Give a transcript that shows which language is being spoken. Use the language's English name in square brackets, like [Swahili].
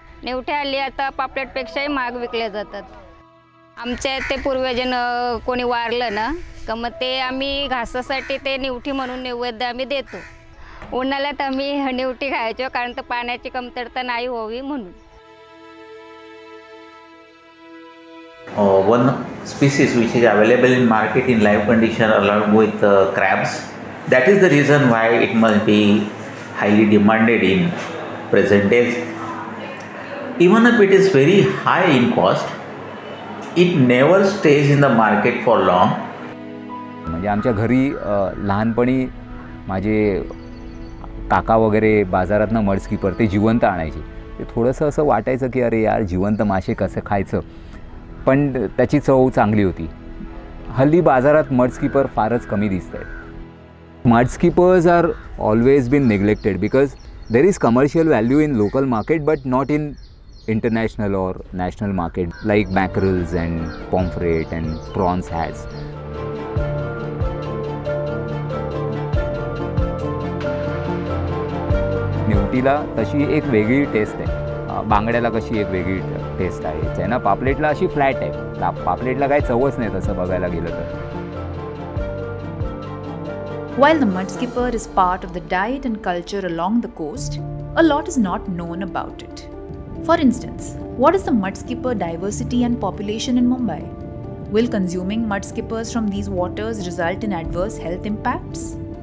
[Marathi] निवठ्या हल्ली आता पापलेटपेक्षाही महाग विकल्या जातात. आमच्या ते पूर्वजन कोणी वारलं ना का मग ते आम्ही घासासाठी ते निवठी म्हणून नैवेद्य आम्ही देतो. उन्हाळ्यात आम्ही निवठी खायचो, कारण तर पाण्याची कमतरता नाही व्हावी म्हणून. [English] One species which is available in market in live condition along with crabs. That is the reason why it must be highly demanded in present days. Even if it is very high in cost, it never stays in the market for long. [Marathi] म्हणजे आमच्या घरी लहानपणी माझे काका वगैरे बाजारातनं मडस्कीपर ते जिवंत आणायचे. ते थोडंसं असं वाटायचं की अरे यार, जिवंत मासे कसं खायचं, पण त्याची चव चांगली होती. हल्ली बाजारात मडस्कीपर फारच कमी दिसत आहेत. [English] Mudskippers are always been neglected because there is commercial value in local market but not in international or national market like mackerels and pomfret and prawns has. [Marathi] निवटीला तशी एक वेगळी टेस्ट आहे, बांगड्याला कशी एक वेगळी टेस्ट आहे ना, पापलेटला अशी फ्लॅट आहे. पापलेटला काही चवच नाही तसं बघायला गेलं तर. [English] While the mudskipper is part of the diet and culture along the coast, a lot is not known about it. For instance, what is the mudskipper diversity and population in Mumbai? Will consuming mudskippers from these waters result in adverse health impacts?